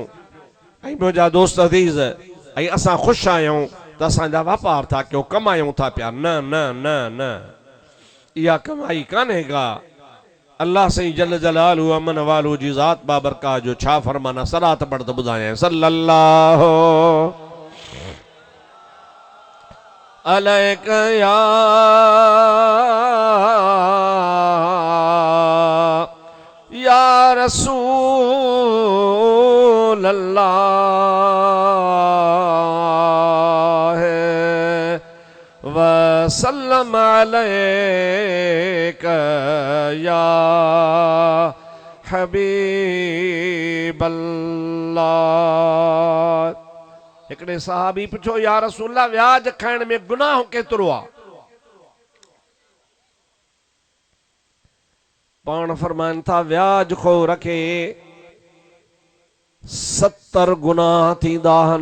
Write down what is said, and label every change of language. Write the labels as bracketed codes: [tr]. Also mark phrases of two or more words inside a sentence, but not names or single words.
[sd] ऐं मुंहिंजा दोस्त अज़ीज़, ऐं असां ख़ुशि आहियूं त असांजा वापार था कयूं, कमायूं था पिया। न न न न, इहा कमाई कान्हे का। अल्लाह सही [ar] جل جلاله [sd] अमन वालू जी ज़ात बाबरकात जो छा फरमाना, सलात पढ़ त ॿुधायां। [ar] صلى الله عليك يا رسول الله وسلم عليك يا حبيب الله. [sd] हिकिड़े सहाबी पुछो, [ar] يا رسول الله [sd] व्याज खाइण में गुनाह केतिरो आहे? पाण फरमाइनि था, व्याज खोर खे 70 गुनाह थींदा आहिनि।